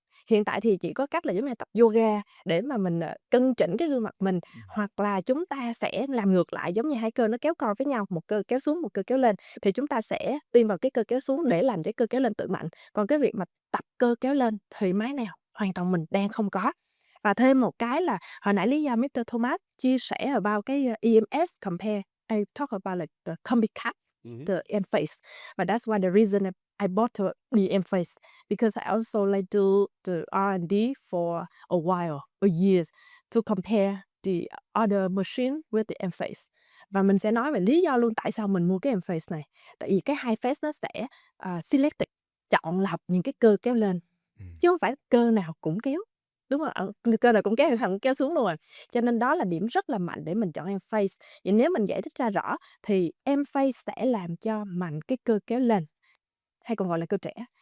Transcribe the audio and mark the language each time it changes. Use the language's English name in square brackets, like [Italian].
[Vietnamese] Hiện tại thì chỉ có cách là giống như là tập yoga để mà mình, cân chỉnh cái gương mặt mình, hoặc là chúng ta sẽ làm ngược lại giống như hai cơ nó kéo co với nhau, một cơ kéo xuống, một cơ kéo lên, thì chúng ta sẽ tiêm vào cái cơ kéo xuống để làm cho cơ kéo lên tự mạnh. Còn cái việc mà tập cơ kéo lên thì máy nào hoàn toàn mình đang không có. Và thêm một cái là hồi nãy lý do Mr. [English] Thomas [Vietnamese] chia sẻ [English] about [Vietnamese] cái, [English] EMS compare, I talk about like the copycat, Mhm. the EMFACE, but that's why the reason I bought the EMFACE because I also like do the R&D for a while, a years to compare the other machine with the EMFACE. [Vietnamese] Và mình sẽ nói về lý do luôn tại sao mình mua cái EMFACE này. Tại vì cái hai face nó sẽ, selected, chọn lọc những cái cơ kéo lên, Ừm. chứ hông phải cơ nào cũng kéo. Đúng rồi, cơ nào cũng kéo thì thằng cũng kéo xuống luôn rồi. Cho nên đó là điểm rất là mạnh để mình chọn EMFACE. Vậy nếu mình giải thích ra rõ thì EMFACE sẽ làm cho mạnh cái cơ kéo lên, hay còn gọi là cơ trẻ.